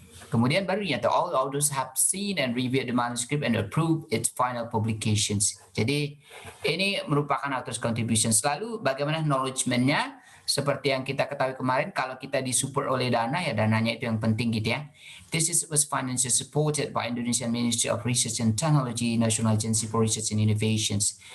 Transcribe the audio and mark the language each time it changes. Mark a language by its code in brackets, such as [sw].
[id] Kemudian baru nyata [en] all authors have seen and reviewed the manuscript and approved its final publications. [id] Jadi ini merupakan authors contribution. Lalu bagaimana acknowledgement-nya? Seperti yang kita ketahui kemarin, kalau kita disupport oleh dana, ya dananya itu yang penting gitu ya. [en] Was financially supported by Indonesian Ministry of Research and Technology, National Agency for Research and Innovations.